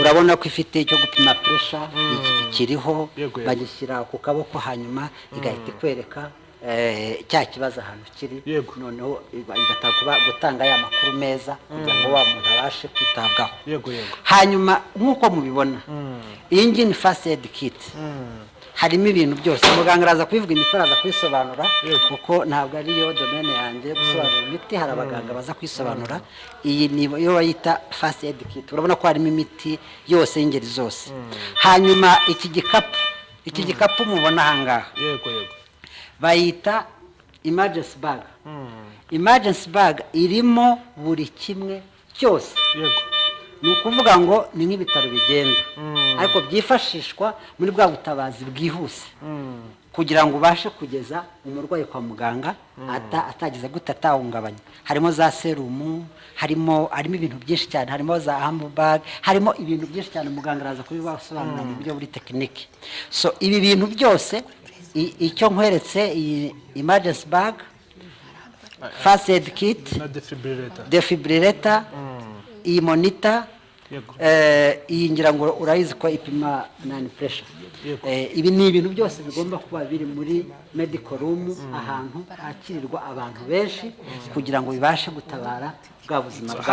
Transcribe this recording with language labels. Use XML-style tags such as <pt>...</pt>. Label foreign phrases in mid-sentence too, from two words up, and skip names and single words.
<rw>Urabona ko ifite icyo gupima pressure, ikiriho bagishyira ku kaboko, hanyuma igahita ikwereka cya kibazo ahantu kiri Yego. noneho gutanga ya makuru meza kugira ngo wa muntu abashe kwitabwaho. yego yego Hanyuma nk'uko mubibona iyi ngiyi ni</rw> <en>first aid kit</en> <rw>harimo ibintu byose muganga araza kubivuga imiti araza kwisobanura kuko ntabwo ariyo domaine yanjye gusobanura imiti hari abaganga baza kwisobanura iyi ni yo bayita</rw> <en>first aid kit</en> <rw>urabona ko harimo imiti yose y'ingeri zose. Hanyuma iki gikapu mubona ahangaha yego yego bayita</rw> <en>emergency bag. Emergency bag</en> <rw>irimo buri kimwe cyose, yego ni ukuvuga ngo ni nk'ibitaro bigenda ariko byifashishwa muri bwa butabazi bwihuse kugira ngo ubashe kugeza umurwayi kwa muganga atageze gute atahungabanya. Harimo za serumu, harimo ibintu byinshi cyane, harimo za handbag, harimo ibintu byinshi cyane muganga araza kubibasobanurira mu buryo buri tekinike. So ibi bintu byose icyo nkweretse iyi</rw> <en>emergency bag, first aid kit</en> <rw>na defibrillator, iyi monitor, yego iyi ngira ngo urayizi ko ipima nani pressure. Ibi ni ibintu byose bigomba kuba biri muri</rw> <en>medical room</en> <rw>ahantu hakirirwa abantu benshi kugira ngo bibashe gutabara bwa buzima bwabo.</rw>